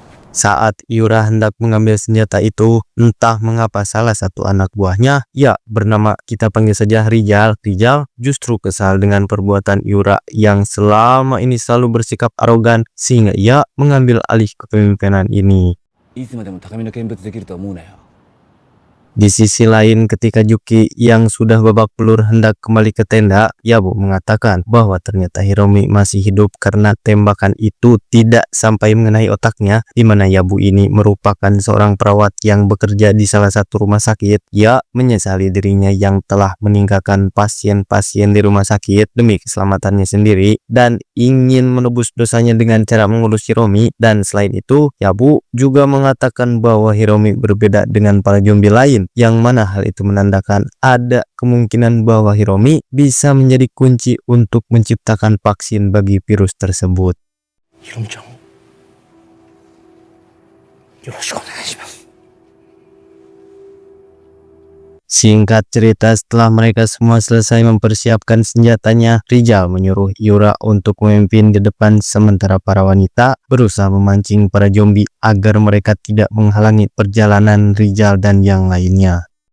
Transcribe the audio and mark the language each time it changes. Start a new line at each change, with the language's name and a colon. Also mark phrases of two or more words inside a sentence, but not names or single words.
Indonesian: Saat Yura hendak mengambil senjata itu, entah mengapa salah satu anak buahnya, ya bernama kita panggil saja Rijal, justru kesal dengan perbuatan Yura yang selama ini selalu bersikap arogan sehingga ia mengambil alih kepemimpinan ini.
Japanese: いつまでも高みの見物できると思うなよ。
Indonesian: Di sisi lain, ketika Yuki yang sudah babak belur hendak kembali ke tenda, Yabu mengatakan bahwa ternyata Hiromi masih hidup karena tembakan itu tidak sampai mengenai otaknya, di mana Yabu ini merupakan seorang perawat yang bekerja di salah satu rumah sakit. Ia menyesali dirinya yang telah meninggalkan pasien-pasien di rumah sakit demi keselamatannya sendiri dan ingin menebus dosanya dengan cara mengurus Hiromi. Dan selain itu, Yabu juga mengatakan bahwa Hiromi berbeda dengan para zombie lain, yang mana hal itu menandakan ada kemungkinan bahwa Hiromi bisa menjadi kunci untuk menciptakan vaksin bagi virus tersebut.
Japanese: ひろみちゃん、よろしくお願いします。
Indonesian: Singkat cerita, setelah mereka semua selesai mempersiapkan senjatanya, Rijal menyuruh Yura untuk memimpin di depan sementara para wanita berusaha memancing para zombie agar mereka tidak menghalangi perjalanan Rijal dan yang lainnya.